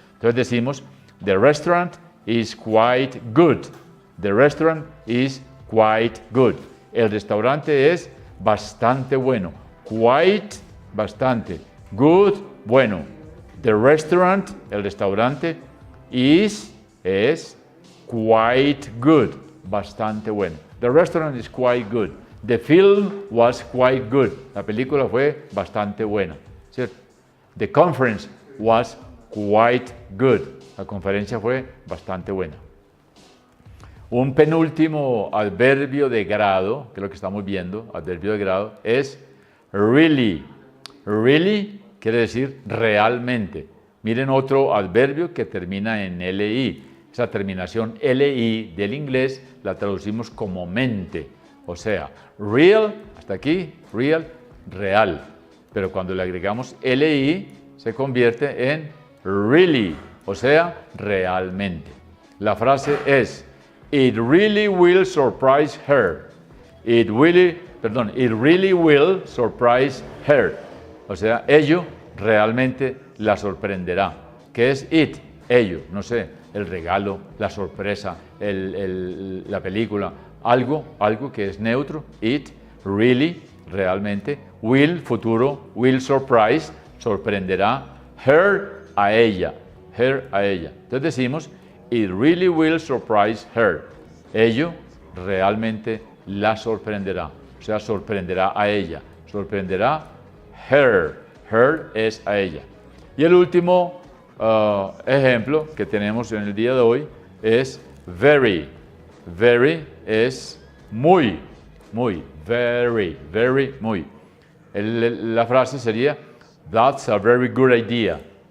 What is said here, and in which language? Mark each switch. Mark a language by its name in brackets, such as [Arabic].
[Spanish] Entonces decimos, [English] the restaurant is quite good. The restaurant is quite good. [Spanish] El restaurante es bastante bueno. [English] Quite, [Spanish] bastante. [English] Good, [Spanish] bueno. [English] The restaurant, [Spanish] el restaurante, [English] is [Spanish] es [English] quite good, [Spanish] bastante bueno. [English] The restaurant is quite good. The film was quite good. [Spanish] La película fue bastante buena, ¿cierto? The conference was quite good. La conferencia fue bastante buena. Un penúltimo adverbio de grado, que es lo que estamos viendo, adverbio de grado, es really. Really quiere decir realmente. Miren otro adverbio que termina en li. Esa terminación li del inglés la traducimos como mente. O sea, real, hasta aquí, real, real. Pero cuando le agregamos li, se convierte en really, o sea, realmente. [English] La frase es, it really will surprise her. It really will surprise her. [Spanish] O sea, ello realmente la sorprenderá. ¿Qué es it? Ello, no sé, el regalo, la sorpresa, la película, algo que es neutro. [English] It really, [Spanish] realmente, will, futuro, [English] will surprise, [Spanish] sorprenderá, [English] her, [Spanish] a ella, her, a ella. Entonces decimos, [English] it really will surprise her. [Spanish] Ello realmente la sorprenderá, o sea, sorprenderá a ella, sorprenderá [English] her, [Spanish] her es a ella. Y el último ejemplo que tenemos en el día de hoy es very. Very es muy, muy, very, very, muy. La frase sería, [English] that's a very good idea.